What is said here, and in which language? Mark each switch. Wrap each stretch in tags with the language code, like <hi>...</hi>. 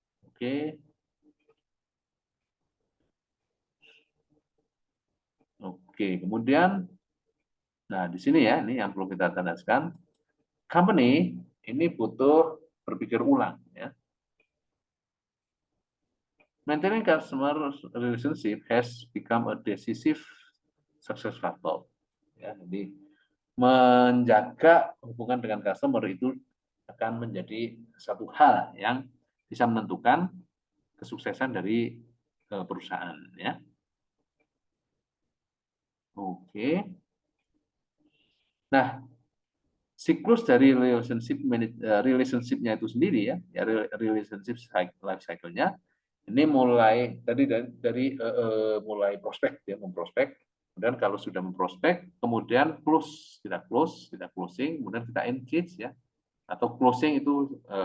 <id>Oke. Oke, kemudian nah di sini ya, ini yang perlu kita tandaskan. Company ini butuh berpikir ulang ya.</id> <en>Maintaining customer relationship has become a decisive success factor.</en> <id>Ya, jadi menjaga hubungan dengan customer itu akan menjadi satu hal yang bisa menentukan kesuksesan dari perusahaan ya. Oke. Nah, siklus dari relationship-nya itu sendiri ya, relationship life cycle-nya ini mulai tadi dari mulai prospek ya, memprospek, kemudian kalau sudah memprospek kemudian kita closing, kemudian kita engage ya, atau closing itu</id>